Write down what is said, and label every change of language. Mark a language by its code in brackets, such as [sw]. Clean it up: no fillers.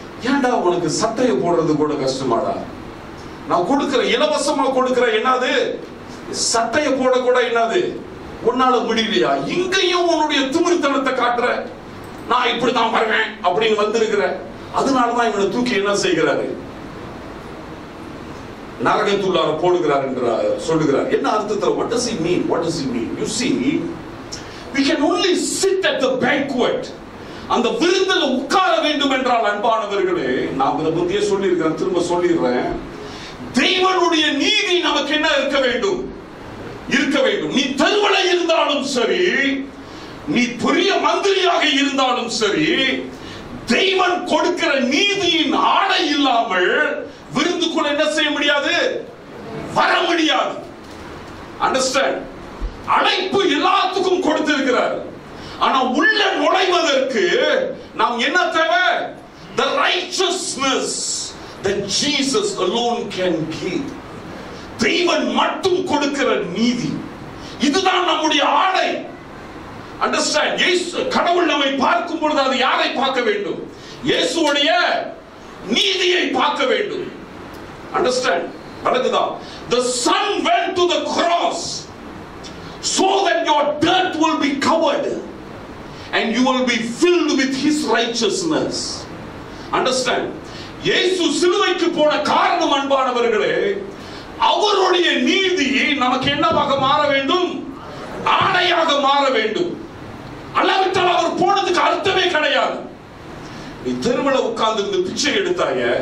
[ta] ஏன்டா உனக்கு சட்டையை போடுறது கூட கஷ்டமாடா? நான் கொடுக்கிற இலவசமா கொடுக்கிற என்னது சட்டையை போட கூட என்னது உன்னால முடியலையா? இங்கேயும் உன்னுடைய திமிர்த்தனத்தை காட்டுற, நான் இப்படிதான் வருவேன் அப்படின்னு வந்திருக்கிற. அதனாலதான் இவனை தூக்கி என்ன செய்கிறாரு, நரகத்துள்ளார போடுகிறார் என்று சொல்லுகிறார். என்ன அர்த்தத்தில்? [en] what does he mean? What does he mean? You see, we can only sit at the banquet. [ta] அந்த விருந்தில் உட்கார வேண்டும் என்றால் அன்பானவர்களே, நான் இதை பத்தியே சொல்லியிருக்கிறேன், திரும்ப சொல்லிடுறேன். தெய்வனுடைய நீதி நமக்கு என்ன இருக்க வேண்டும்? இருக்க வேண்டும். நீ தெருவில் இருந்தாலும் சரி, நீ பெரிய மந்திரியாக இருந்தாலும் சரி, தெய்வன் கொடுக்கிற நீதியின் ஆடை இல்லாமல் விருந்துக்குள்ள என்ன செய்ய முடியாது, வர முடியாது. அண்டர்ஸ்டாண்ட்? அழைப்பு எல்லாத்துக்கும் கொடுத்திருக்கிறார். ஆனா உள்ள நுழைவதற்கு நாம் என்ன தேவை? [en] The righteousness that Jesus alone can give. [ta] தெய்வன் மட்டும் கொடுக்கிற நீதி, இதுதான் நம்முடைய ஆடை. அண்டர்ஸ்டாண்ட்? இயேசு கடவுள் நம்மை பார்க்கும் பொழுது அது யாரை பார்க்க வேண்டும்? இயேசுவுடைய நீதியை பார்க்க வேண்டும். [en] Understand? [ta] விளங்குதா? [en] The Son went to the cross so that your dirt will be covered and you will be filled with His righteousness. Understand? [ta] இயேசு சிலுவைக்கு போன காரணம் அன்பானவர்களே, அவருடைய நீதி நமக்கு என்னவாக மாற வேண்டும்? ஆடையாக மாற வேண்டும். அல்லாவிட்டால் அவர் போனதுக்கு அர்த்தமே கிடையாது. நீ தெருவில் உட்கார்ந்து பிச்சை எடுத்தாய,